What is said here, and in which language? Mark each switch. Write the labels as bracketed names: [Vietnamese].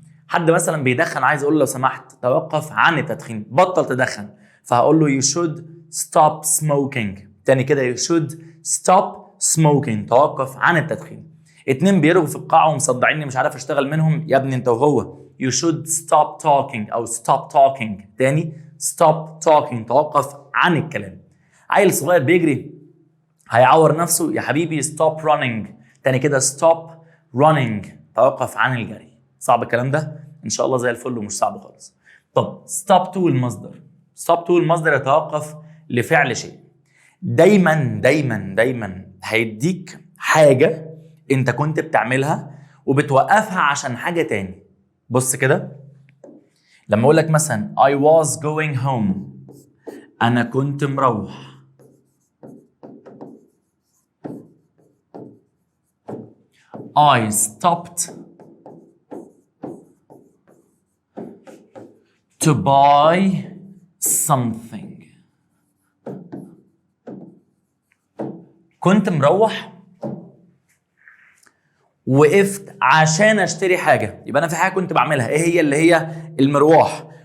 [Arabic] حد مثلا بيدخن، عايز اقول له لو سمحت توقف عن التدخين، بطل تدخن، فهقول له [English] you should stop smoking. [Arabic] تاني كده [English] you should stop smoking، [Arabic] توقف عن التدخين. 2 بيرغوا في القاعة ومصدعيني مش عارف اشتغل منهم، يا ابني انت وهو. [English] you should stop talking او stop talking. [Arabic] تاني [English] stop talking، [Arabic] توقف عن الكلام. عيل صغير بيجري هيعور نفسه، يا حبيبي [English] stop running. [Arabic] تاني كده [English] stop running، [Arabic] توقف عن الجري. صعب الكلام ده؟ ان شاء الله زي الفل ومش صعب خالص. طب stop to المصدر. stop to المصدر يتوقف لفعل شيء. دايما دايما دايما هيديك حاجة انت كنت بتعملها وبتوقفها عشان حاجة تاني. بص كده، لما اقول لك مثلا [English] I was going home، [Arabic] انا كنت مروح. [English] I stopped to buy something. [Arabic] كنت مروح وقفت عشان اشتري حاجة، يبقى انا في حاجة كنت بعملها، ايه هي؟ اللي هي المروح.